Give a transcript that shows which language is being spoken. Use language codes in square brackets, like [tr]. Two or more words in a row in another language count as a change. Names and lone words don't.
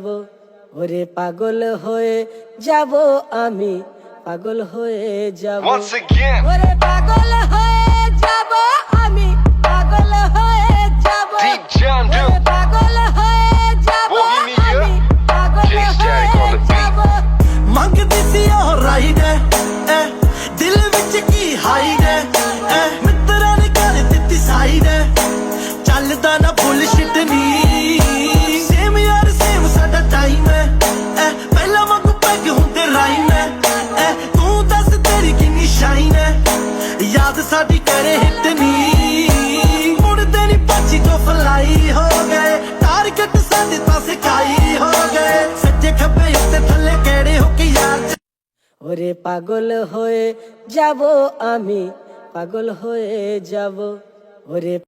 [bn] ওরে পাগল হয়ে যাব আমি, পাগল হয়ে যাব। [en] Once again, [bn] ওরে পাগল হয়ে যাব আমি, পাগল হয়ে যাব। Deep John ওরে Doe. পাগল হয়ে যাব Bohemia. আমি, পাগল Jay Static হয়ে [en] on the beat. [bn] যাব। [pa] ਮੰਗਦੀ ਸੀ ਉਹ ਰਾਈਡ ਐ ਦਿਲ ਵਿੱਚ ਕੀ ਹਾਈਡ ਐ ਮਿੱਤਰਾਂ ਨੇ ਕਰ ਦਿੱਤੀ ਸਾਈਡ ਚੱਲਦਾ ਨਾ ਬੁਲਸ਼ਿਟ ਨੀ ਸੇਮ ਯਾਰ ਸੇਮ ਸਾਡਾ ਟਾਈਮ ਐ ਪਹਿਲਾਂ ਵਾਂਗੂ ਪੈਗ ਹੁੰਦੇ ਰਾਈਮ ਐ ਤੂੰ ਦੱਸ ਤੇਰੀ ਕਿੰਨੀ ਸ਼ਾਈਨ ਐ ਯਾਦ ਸਾਡੀ ਕਰੇ ਹਿੱਟ ਨੀ ਮੁੜਦੇ ਨੀ ਪਾਚੀ ਤੋਂ ਫਲਾਈ ਹੋ ਗਏ ਟਾਰਗੇਟ ਸਾਡੇ ਤਾਂ ਸਿਖਾਈ ਹੋ ਗਏ ਸੱਜੇ ਖੱਬੇ ਉੱਤੇ ਥੱਲੇ ਕਿਹੜੇ ਹੋ ਕੇ ਯਾਰ [bn] ওরে পাগল হয়ে যাব আমি, পাগল হয়ে যাব। ওরে